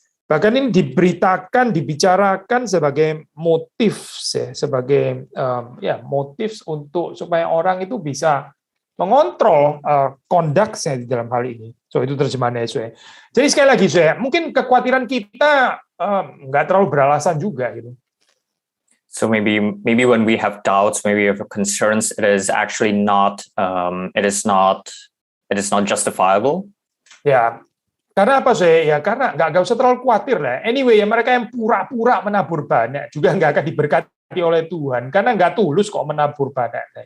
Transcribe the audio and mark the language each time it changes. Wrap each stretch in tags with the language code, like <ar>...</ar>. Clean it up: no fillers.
<id>Bahkan ini diberitakan, dibicarakan sebagai motif ya, sebagai motif untuk supaya orang itu bisa mengontrol conduct-nya di dalam hal ini. So itu terjemahannya saya. Jadi sekali lagi mungkin kekhawatiran kita nggak terlalu beralasan juga gitu.</id> <en>So maybe when we have doubts, maybe we have concerns, it is actually not it is not justifiable.</en> <id>Ya, karena ya karena nggak usah terlalu khawatir lah. Anyway, ya mereka yang pura-pura menabur banyak juga nggak akan diberkati oleh Tuhan karena nggak tulus kok menabur banyak.</id>